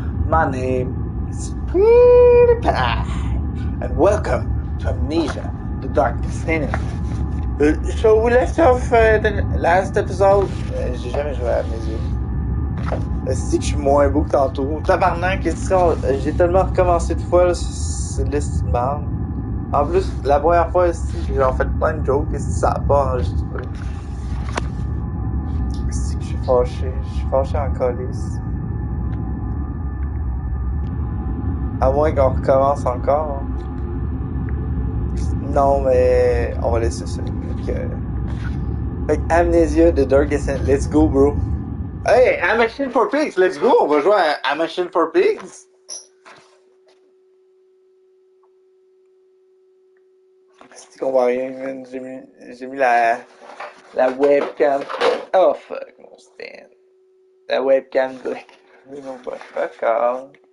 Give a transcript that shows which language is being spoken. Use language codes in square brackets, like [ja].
[en] My name is PewDiePie, and welcome to Amnesia, the darkest enemy. So we left off the last episode. [fr] J'ai jamais joué à Amnesia. C'est que je suis moins beau que tantôt. Tabarnak, j'ai tellement recommencé de fois, là, c'est liste de merde. En plus, la première fois, j'ai en fait plein de jokes, et ça a pas enregistré. C'est que je suis fâché en calice. À moins qu'on recommence encore. Non, mais on va laisser ça. Fait que Amnesia de Darkest Enemy. [en] Let's go, bro. Hey, A Machine for Pigs, let's go. [fr] On va jouer à A Machine for Pigs. C'est qu'on voit rien, man. J'ai mis la webcam. Oh, fuck, mon stand. La webcam black. Mais non, pas. D'accord.